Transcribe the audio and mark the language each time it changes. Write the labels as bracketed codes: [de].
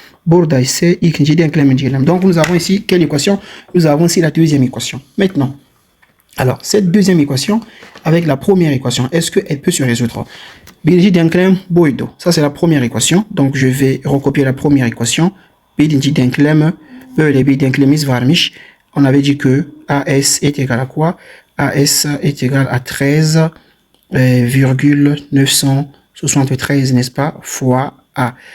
[tr] Burada ise ikinci denklemi diyelim. [fr] Donc nous avons ici quelle équation? Nous avons ici la deuxième équation. Maintenant, alors cette deuxième équation avec la première équation, est-ce qu'elle peut se résoudre? [tr] Birinci denklem buydu. [fr] Ça c'est la première équation. Donc je vais recopier la première équation. [tr] Birinci denklem böyle bir denklemimiz varmış. [fr] On avait dit que AS est égal à quoi? AS est égal à 13,973, n'est-ce pas, fois A.